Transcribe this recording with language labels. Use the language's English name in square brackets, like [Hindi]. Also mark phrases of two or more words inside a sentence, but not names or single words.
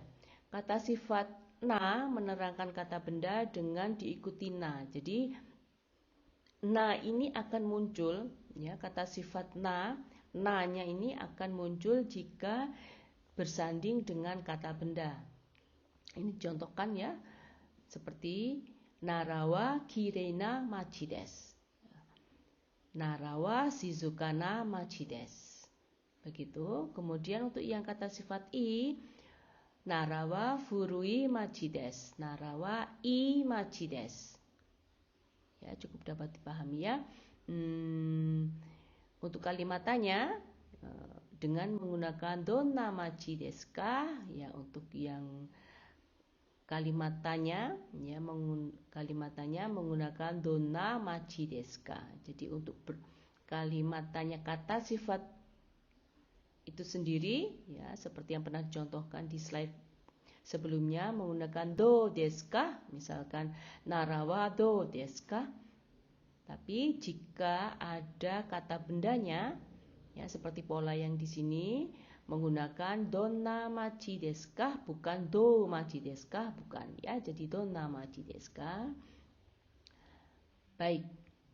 [Indonesian] Kata sifat na menerangkan kata benda dengan diikuti na. Jadi na ini akan muncul ya, kata sifat na-nya ini akan muncul jika bersanding dengan kata benda. Ini contohkan ya, seperti [Japanese] 奈良は綺麗な町です. 奈良は静かな町です. [Indonesian] Begitu. Kemudian untuk yang kata sifat i, [Japanese] 奈良は古い町です. 奈良はい町です. [Indonesian] Ya, cukup dapat dipahami ya. Untuk kalimatannya dengan menggunakan [Japanese] どんな町ですか? [Indonesian] Ya, untuk yang kalimatannya ya, kalimatannya menggunakan [Japanese] どんな町ですか? [Indonesian] Jadi untuk kalimatannya kata sifat itu sendiri ya, seperti yang pernah dicontohkan di slide sebelumnya menggunakan [Japanese] どうですか? [Indonesian] Misalkan [Japanese] 奈良はどうですか? [Indonesian] Tapi jika ada kata bendanya ya, seperti pola yang di sini menggunakan [Japanese] どんな町ですか? Bukan どう町ですか? [Indonesian] Bukan ya. Jadi [Japanese] どんな町ですか? [Indonesian] Baik,